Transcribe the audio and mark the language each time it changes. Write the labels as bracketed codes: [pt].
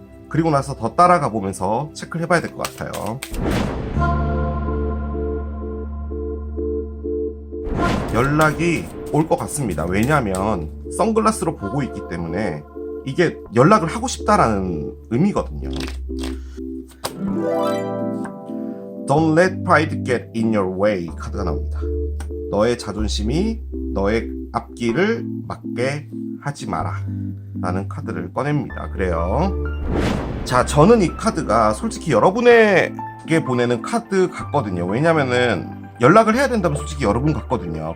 [ko] 그리고 나서 더 따라가 보면서 체크를 해봐야 될 것 같아요. 연락이 올 것 같습니다. 왜냐하면 선글라스로 보고 있기 때문에 이게 연락을 하고 싶다라는 의미거든요. [en] Don't let pride get in your way [ko] 카드가 나옵니다. 너의 자존심이 너의 앞길을 막게 하지 마라 라는 카드를 꺼냅니다. 그래요. 자, 저는 이 카드가 솔직히 여러분에게 보내는 카드 같거든요. 왜냐면은 연락을 해야 된다면 솔직히 여러분 같거든요.